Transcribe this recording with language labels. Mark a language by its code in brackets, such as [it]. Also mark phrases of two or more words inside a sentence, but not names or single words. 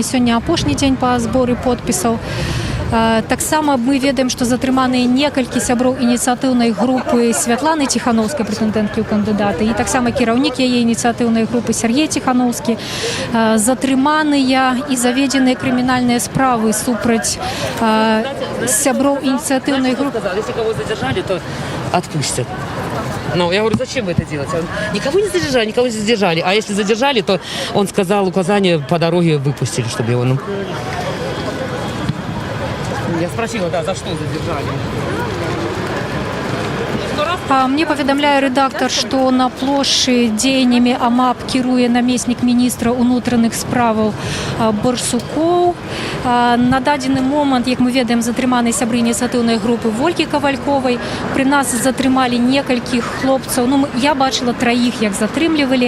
[be] Сёння апошні дзень па зборы подпісаў. Таксама мы ведаем, што затрыманыя некалькі сяброў ініцыятыўнай групы Святланы Ціханаўскай, прэтэндэнткі ў кандыдаты, і таксама кіраўнік яе ініцыятыўнай групы Сергей Ціханаўскі. Затрыманыя і заведзеныя крымінальныя справы супраць сяброў [ru] инициативной группы. Если кого задержали, то отпустят. Ну, я говорю, зачем вы это делаете? Никого не задержали, никого не задержали. А если задержали, то он сказал указание по дороге выпустили, чтобы его... Ну... Я спросила, да, за что задержали. [be] Мне паведамляе рэдактар, што на плошчы дзеяннямі АМАП кіруе намеснік міністра ўнутраных справаў Барсукоў. На дадзены момант, як мы ведаем, затрыманы сябры ініцыятыўнай групы Ольгі Ковальковай. Пры нас затрымалі некалькіх хлопцаў. Ну, я бачыла траіх, як затрымлівалі.